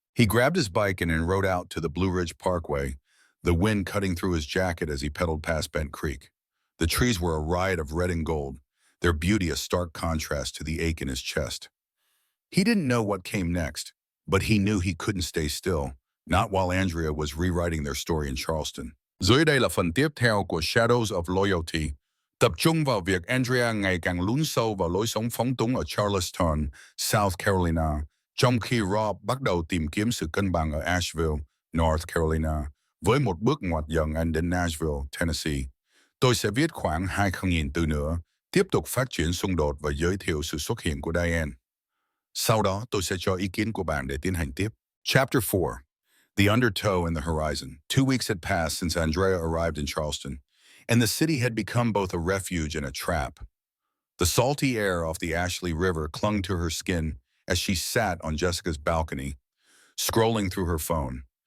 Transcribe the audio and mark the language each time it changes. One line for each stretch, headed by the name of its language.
English: He grabbed his bike and rode out to the Blue Ridge Parkway, the wind cutting through his jacket as he pedaled past Bent Creek. The trees were a riot of red and gold, their beauty a stark contrast to the ache in his chest. He didn't know what came next, but he knew he couldn't stay still, not while Andrea was rewriting their story in Charleston.
Vietnamese: Dưới đây là phần tiếp theo của Shadows of Loyalty, tập trung vào việc Andrea ngày càng lún sâu vào lối sống phóng túng ở Charleston, South Carolina, trong khi Rob bắt đầu tìm kiếm sự cân bằng ở Asheville, North Carolina, với một bước ngoặt dần anh đến Nashville, Tennessee. Tôi sẽ viết khoảng 2,000 từ nữa, tiếp tục phát triển xung đột và giới thiệu sự xuất hiện của Diane. Sau đó tôi sẽ cho ý kiến của bạn để tiến hành tiếp.
English: Chapter 4. The undertow in the horizon. 2 weeks had passed since Andrea arrived in Charleston, and the city had become both a refuge and a trap. The salty air off the Ashley River clung to her skin as she sat on Jessica's balcony, scrolling through her phone.